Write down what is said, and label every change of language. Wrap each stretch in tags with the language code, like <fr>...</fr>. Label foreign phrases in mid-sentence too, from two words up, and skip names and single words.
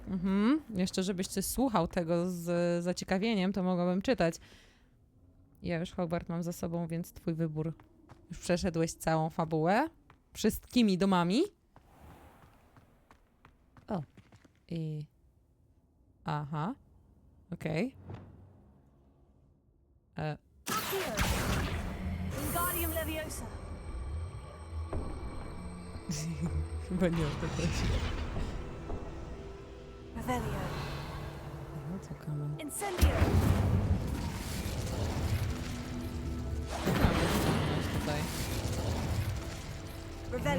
<pl>Jeszcze żebyś coś słuchał tego z zaciekawieniem, to mogłabym czytać. Ja już Hogwart mam za sobą, więc twój wybór. Już przeszedłeś całą fabułę. Wszystkimi domami. O. I... Aha. Okej. Accio. Wingardium Leviosa. Chyba nie o to chodzi. Revelio. No co, kamen. Incendio. Tutaj. Revelio.</pl>